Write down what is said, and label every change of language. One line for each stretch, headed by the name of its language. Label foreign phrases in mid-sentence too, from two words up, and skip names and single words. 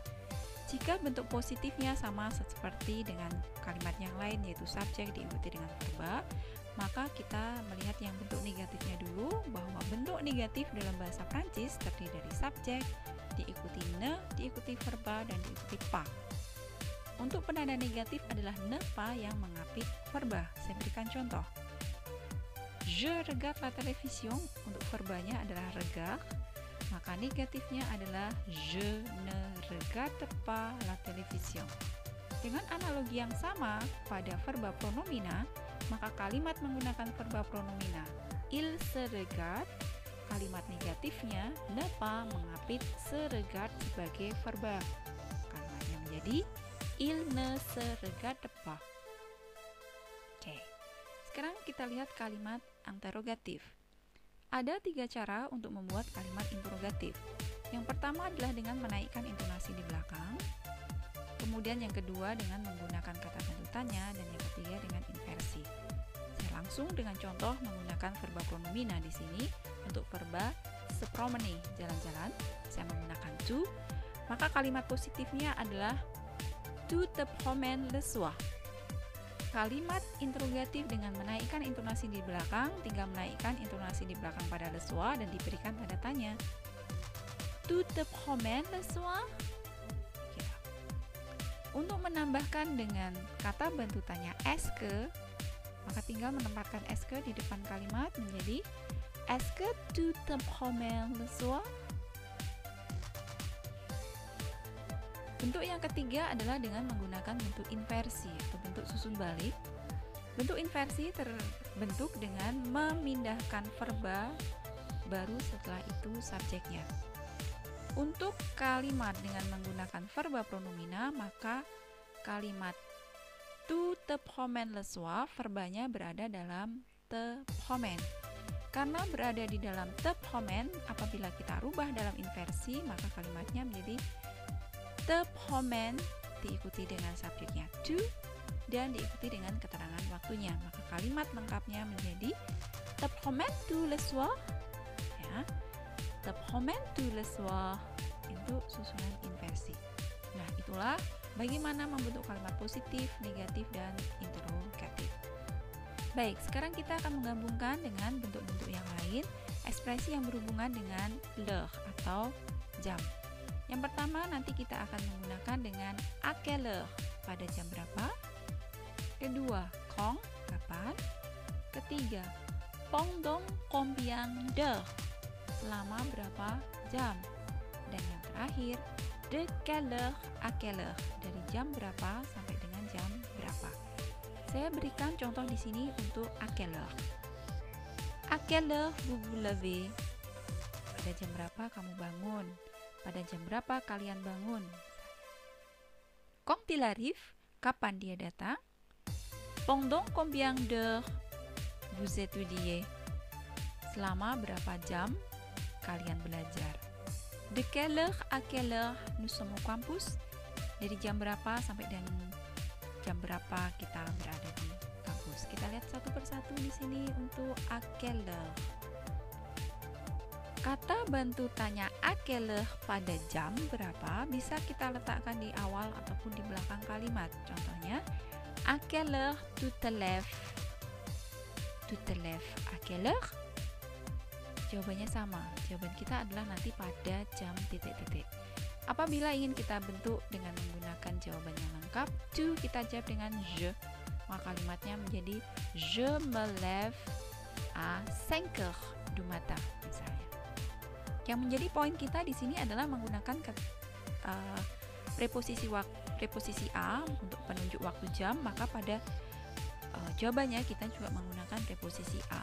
Indonesian: Jika bentuk positifnya sama seperti dengan kalimat yang lain, yaitu subjek diikuti dengan verba, maka kita melihat yang bentuk negatifnya dulu, bahwa bentuk negatif dalam bahasa Prancis terdiri dari subjek, diikuti ne, diikuti verba, dan diikuti pas. Untuk penanda negatif adalah
French: ne pas
Indonesian: yang mengapit verba. Saya berikan contoh.
French: Je regarde la télévision,
Indonesian: untuk verbanya adalah regard, maka negatifnya adalah
French: je ne regarde pas la télévision.
Indonesian: Dengan analogi yang sama pada verba pronomina, maka kalimat menggunakan verba pronomina
French: il se regarde,
Indonesian: kalimat negatifnya
French: ne pas
Indonesian: mengapit
French: se regarde
Indonesian: sebagai verba. Kalimatnya menjadi
French: il ne se regarde pas.
Indonesian: Oke. Sekarang kita lihat kalimat interrogatif. Ada 3 cara untuk membuat kalimat interrogatif. Yang pertama adalah dengan menaikkan intonasi di belakang. Kemudian yang kedua dengan menggunakan kata bantu tanya, dan yang ketiga dengan inversi. Saya langsung dengan contoh menggunakan verba pronomina di sini. Untuk verba
French: se promener,
Indonesian: jalan-jalan, saya menggunakan tu. Maka kalimat positifnya adalah
French: tu te promènes le soir.
Indonesian: Kalimat interrogatif dengan menaikkan intonasi di belakang, tinggal menaikkan intonasi di belakang pada
French: le soir
Indonesian: dan diberikan tanda tanya.
French: Tu te promènes le soir?
Indonesian: Untuk menambahkan dengan kata bantu tanya
French: est-ce que,
Indonesian: maka tinggal menempatkan
French: est-ce que
Indonesian: di depan kalimat menjadi
French: est-ce que tu te promènes le soir?
Indonesian: Bentuk yang ketiga adalah dengan menggunakan bentuk inversi atau bentuk susun balik. Bentuk inversi terbentuk dengan memindahkan verba baru setelah itu subjeknya. Untuk kalimat dengan menggunakan verba pronomina, maka kalimat
French: tu te promènes le soir,
Indonesian: verbanya berada dalam
French: te promènes.
Indonesian: Karena berada di dalam
French: te promènes,
Indonesian: apabila kita rubah dalam inversi, maka kalimatnya menjadi
French: te promènes
Indonesian: diikuti dengan subjeknya tu dan diikuti dengan keterangan waktunya. Maka kalimat lengkapnya menjadi
French: te promènes tu le soir. Ya. Te promènes tu le soir,
Indonesian: itu susunan inversi. Nah, itulah bagaimana membentuk kalimat positif, negatif, dan interrogatif. Baik, sekarang kita akan menggabungkan dengan bentuk-bentuk yang lain, ekspresi yang berhubungan dengan l'heure atau jam. Yang pertama nanti kita akan menggunakan dengan
French: à quelle heure,
Indonesian: pada jam berapa. Kedua, quand, kapan. Ketiga,
French: pendant combien d'heures,
Indonesian: selama berapa jam. Dan yang terakhir,
French: de quelle heure à quelle heure,
Indonesian: dari jam berapa sampai dengan jam berapa. Saya berikan contoh di sini untuk
French: à quelle heure. À quelle heure vous vous levez?
Indonesian: Pada jam berapa kamu bangun? Pada jam berapa kalian bangun?
French: Quand il arrive,
Indonesian: kapan dia datang?
French: Pendant combien d'heures vous étudiez?
Indonesian: Selama berapa jam kalian belajar?
French: De quelle heure à quelle heure nous sommes au campus?
Indonesian: Dari jam berapa sampai dengan jam berapa kita berada di kampus? Kita lihat satu persatu di sini untuk
French: à quelle heure.
Indonesian: Kata bantu tanya
French: à quelle heure
Indonesian: pada jam berapa bisa kita letakkan di awal ataupun di belakang kalimat. Contohnya,
French: à quelle heure tu te lèves? Tu te lèves à quelle heure?
Indonesian: Jawabannya sama. Jawaban kita adalah nanti pada jam titik-titik. Apabila ingin kita bentuk dengan menggunakan jawaban yang lengkap, tu kita jawab dengan je, maka kalimatnya menjadi
French: je me lève à 5 heures du matin
Indonesian: misalnya. Yang menjadi poin kita di sini adalah menggunakan preposisi a untuk penunjuk waktu jam, maka pada jawabannya kita juga menggunakan preposisi a.